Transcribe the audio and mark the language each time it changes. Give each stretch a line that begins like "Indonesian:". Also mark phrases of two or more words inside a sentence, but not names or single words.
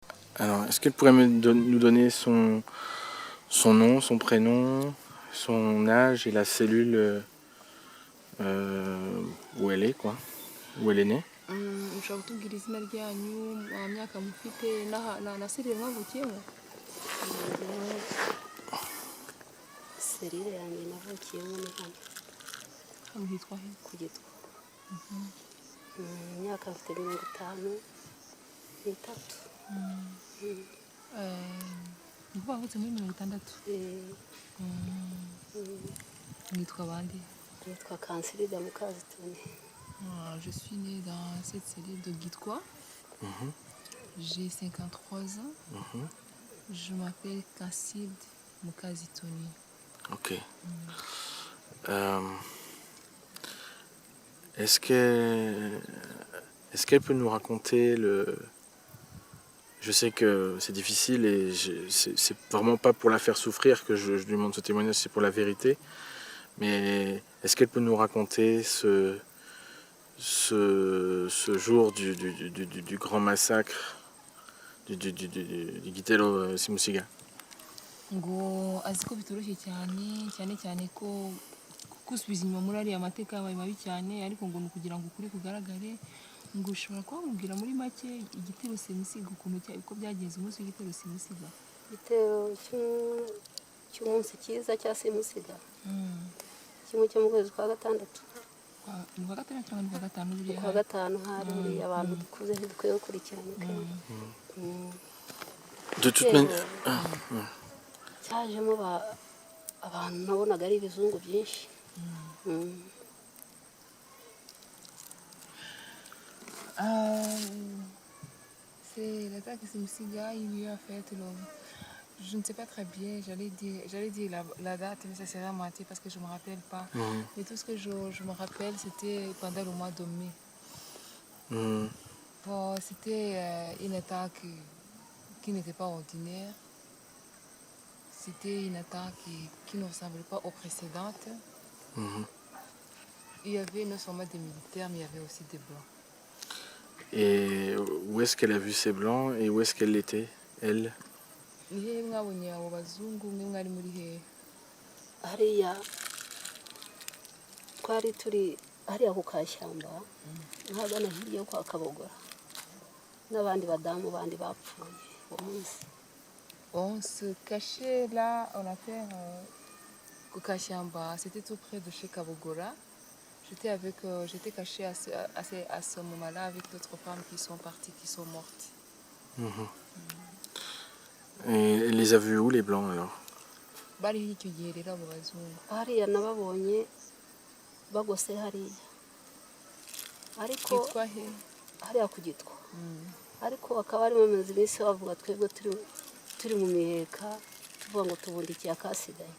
French: Alors, est-ce qu'elle pourrait nous donner son nom, son prénom, son âge et la cellule où elle est, quoi, où elle est née?
Kinyarwanda: Ushobora kutubwira izina ryanyu, myaka mufite na serire mwavukiyemo? Njyewe serire yanjye navukiyemo ni hano Hano hitwa he? ku Gitwa. Imyaka mfite 53. Ni ukuvuga wavutse muri 60. Mwitwa bande? Nitwa Kansirida Mukazitoni.
French: Je suis née dans cette cellule de Gitwa. J'ai 53 ans. Je m'appelle Kansirida Mukazitoni. Ok. Est-ce qu'elle peut nous raconter Je sais que c'est difficile et c'est vraiment pas pour la faire souffrir que je lui demande ce témoignage, c'est pour la vérité. Mais est-ce qu'elle peut nous raconter ce jour du grand massacre du Gitelo Simusiga?
Kinyarwanda: Ngo azi ko bitoroshye cyane ko kusubiza inyuma muri ariya mateka yabaye mabi cyane, ariko ngo ni ukugira ngo ukuri kugaragare. Ngo ushobora kuba mubwira muri make igitero simusiga uko byagenze umunsi w'igitero simusiga? Igitero cy'umunsi cyiza cya simusiga kimwe cyo mu kwezi kwa gatandatu. Ni kwa gatandatu cyangwa ni kwa gatanu? Kwa gatanu hari buriya abantu dukuze ntidukwiye gukurikirana.
French: De toute manière,
Kinyarwanda: cyajemo abantu nabonaga ari ibizungu byinshi.
French: C'est l'attaque simusiga, il lui a fait je ne sais pas très bien, j'allais dire la date, mais ça serait à mentir parce que je ne me rappelle pas. Mais tout ce que je me rappelle, c'était pendant le mois de mai. Bon, c'était une attaque qui n'était pas ordinaire. C'était une attaque qui ne ressemblait pas aux précédentes. Il y avait non seulement des militaires, mais il y avait aussi des blancs. Et où est-ce qu'elle a vu ces blancs et où est-ce qu'elle était, elle?
Kinyarwanda: Ni hehe mwabonye abo bazungu mwe mwari muri hehe? Hariya twari turi hariya ku Kashyamba nkagana hirya kwa Kabogora n'abandi badamu bandi bapfuye uwo munsi.
French: On se cachait là, on a fait Kashyamba, c'était tout près de chez Kabogora. J'étais cachée à ce moment-là avec d'autres femmes qui sont parties, qui sont mortes. Et elle les a vus où, les blancs, alors?
Kinyarwanda: Bari icyo gihe rero abo bazungu. Hariya nababonye bagose hariya. Ariko Hitwa he? hariya ku Gitwa. Ariko akaba ari bamaze iminsi bavuga twebwe turi mu miheka tuvuga ngo tubundikiye akasigaye.